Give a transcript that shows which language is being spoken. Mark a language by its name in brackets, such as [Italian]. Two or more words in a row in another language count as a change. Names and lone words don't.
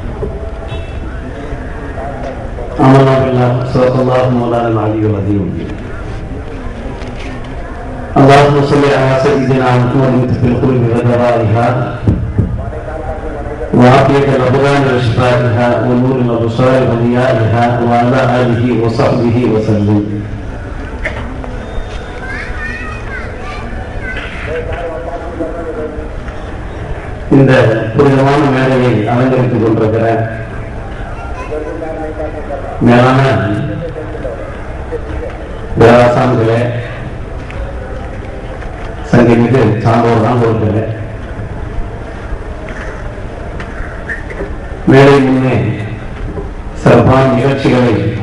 [Arabic] آمنا بالله صدق الله مولانا العلي العظيم. اللهم صل على سيدنا محمد في القلوب ودوائها وعافية الأبدان وشفائها ونور الأبصار وضيائها وعلى آله وصحبه وسلم. [Tamil] இந்த புனிதமான மேடையை அலங்கரித்துக் கொண்டிருக்கிற மேலான பேராசான்களே, சங்கமிகு சான்றோர் சான்றோர்களே, மேடை முன்னே சிறப்பான நிகழ்ச்சிகளை